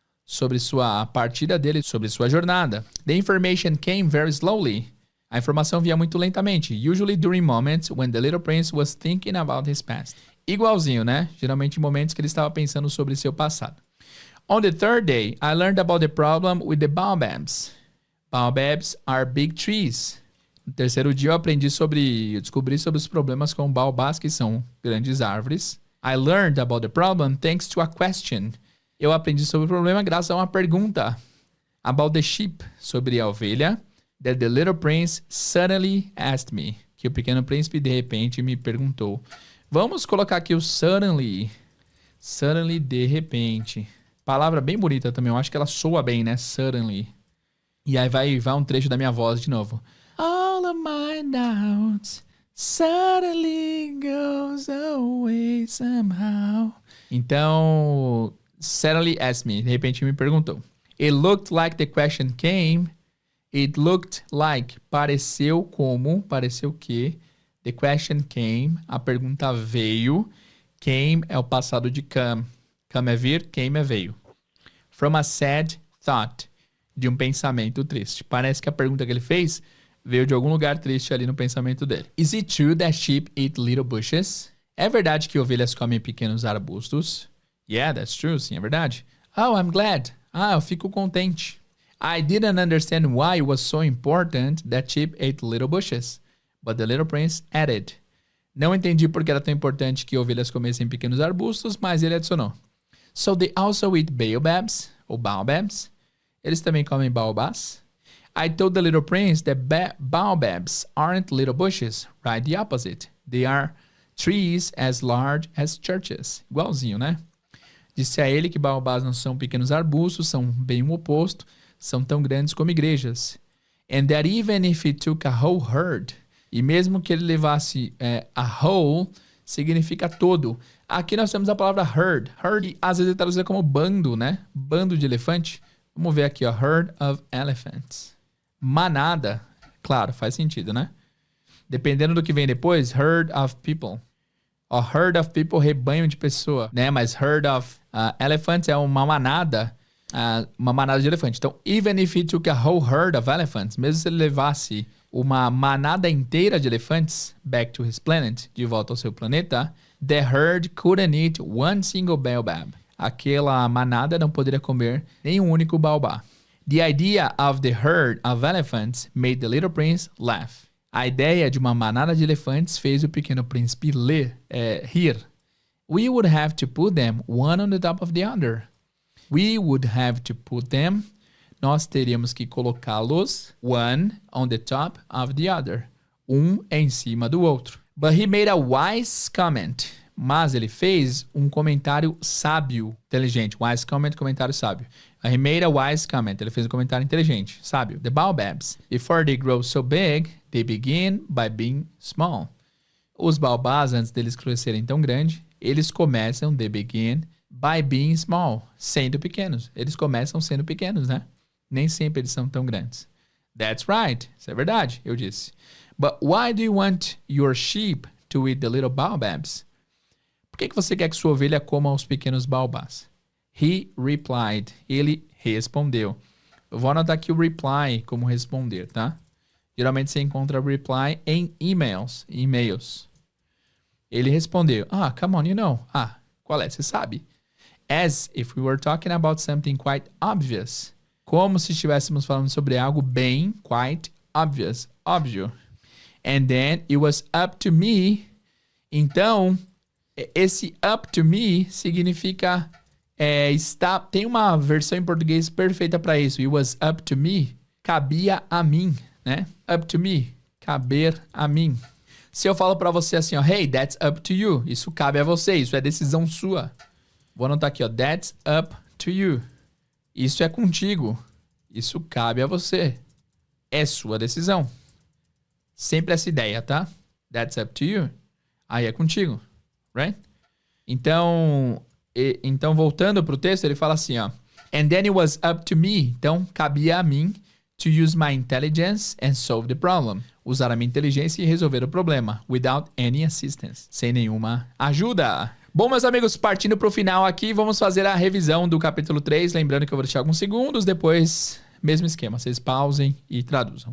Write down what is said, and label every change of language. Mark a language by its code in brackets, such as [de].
[pt] Sobre sua partida dele, sobre sua jornada. [en] The information came very slowly. [pt] A informação vinha muito lentamente. [en] Usually during moments when the Little Prince was thinking about his past. [pt] Igualzinho, né? Geralmente em momentos que ele estava pensando sobre seu passado. [en] On the third day, I learned about the problem with the baobabs. Baobabs are big trees. [pt] No terceiro dia eu descobri sobre os problemas com baobás, que são grandes árvores. [en] I learned about the problem thanks to a question. [pt] Eu aprendi sobre o problema graças a uma pergunta. [en] About the sheep, [pt] sobre a ovelha. [en] That the little prince suddenly asked me. [pt] Que o pequeno príncipe de repente me perguntou. Vamos colocar aqui o suddenly. Suddenly, de repente. Palavra bem bonita também. Eu acho que ela soa bem, né? Suddenly. E aí vai um trecho da minha voz de novo. [en] All of my doubts suddenly goes away somehow. [pt] Então, [en] suddenly asked me. [pt] De repente me perguntou. [en] It looked like the question came. It looked like. [pt] Pareceu que. [en] The question came. [pt] A pergunta veio. Came é o passado de come. Come é vir, came é veio. [en] From a sad thought. [pt] De um pensamento triste. Parece que a pergunta que ele fez veio de algum lugar triste ali no pensamento dele. [en] Is it true that sheep eat little bushes? [pt] É verdade que ovelhas comem pequenos arbustos? [en] Yeah, that's true. [pt] Sim, é verdade. [en] Oh, I'm glad. [pt] Eu fico contente. [en] I didn't understand why it was so important that sheep ate little bushes. But the little prince added. [pt] Não entendi porque era tão importante que ovelhas comessem pequenos arbustos, mas ele adicionou. [en] So they also eat baobabs, ou baobabs. [pt] Eles também comem baobás. [en] I told the little prince that baobabs aren't little bushes, right? The opposite. They are trees as large as churches. [pt] Igualzinho, né? Disse a ele que baobás não são pequenos arbustos, são bem o oposto, são tão grandes como igrejas. [en] And that even if he took a whole herd, [pt] e mesmo que ele levasse [en] a whole, [pt] significa todo. Aqui nós temos a palavra herd. Herd, às vezes é traduzida como bando, né? Bando de elefante. Vamos ver aqui, ó. [en] Herd of elephants. [pt] Manada. Claro, faz sentido, né? Dependendo do que vem depois, [en] herd of people. [pt] Ó, herd of people, rebanho de pessoa, né? Mas [en] herd of elephants [pt] é uma manada Uma manada de elefante. Então, [en] even if he took a whole herd of elephants, [pt] mesmo se ele levasse uma manada inteira de elefantes [en] back to his planet, [pt] de volta ao seu planeta, [en] the herd couldn't eat one single baobab. [pt] Aquela manada não poderia comer nenhum único baobá. [en] The idea of the herd of elephants made the little prince laugh. [pt] A ideia de uma manada de elefantes fez o pequeno príncipe rir. [en] We would have to put them one on the top of the other. We would have to put them. [pt] Nós teríamos que colocá-los [en] one on the top of the other. [pt] Um em cima do outro. [en] But he made a wise comment. [pt] Mas ele fez um comentário sábio, inteligente. [en] Wise comment, [pt] comentário sábio. [en] He made a wise comment. [pt] Ele fez um comentário inteligente, sábio. [en] The baobabs, before they grow so big, they begin by being small. [pt] Os baobás, antes deles crescerem tão grande, eles começam, [en] they begin by being small, [pt] sendo pequenos. Eles começam sendo pequenos, né? Nem sempre eles são tão grandes. [en] That's right. [pt] Isso é verdade, eu disse. [en] But why do you want your sheep to eat the little baobabs? [pt] Por que você quer que sua ovelha coma os pequenos baobás? [en] He replied. [pt] Ele respondeu. Eu vou anotar aqui o reply como responder, tá? Geralmente você encontra reply em e-mails. Ele respondeu. [en] Come on, you know. [pt] Qual é? Você sabe. [en] As if we were talking about something quite obvious. [pt] Como se estivéssemos falando sobre algo bem, [en] quite obvious, [pt] óbvio. [en] And then it was up to me. [pt] Então, esse [en] up to me [pt] significa tem uma versão em português perfeita para isso. [en] It was up to me. [pt] Cabia a mim, né? [en] Up to me. [pt] Caber a mim. Se eu falo para você assim, ó, [en] hey, that's up to you. [pt] Isso cabe a você, isso é decisão sua. Vou anotar aqui, ó, [en] that's up to you. [pt] Isso é contigo. Isso cabe a você. É sua decisão. Sempre essa ideia, tá? [en] That's up to you. [pt] Aí é contigo, right? Então voltando pro texto, ele fala assim, ó. [en] And then it was up to me. [pt] Então, cabia a mim [en] to use my intelligence and solve the problem. [pt] Usar a minha inteligência e resolver o problema. [en] Without any assistance. [pt] Sem nenhuma ajuda. Bom, meus amigos, partindo pro final aqui, vamos fazer a revisão do capítulo 3. Lembrando que eu vou deixar alguns segundos, depois, mesmo esquema. Vocês pausem e traduzam.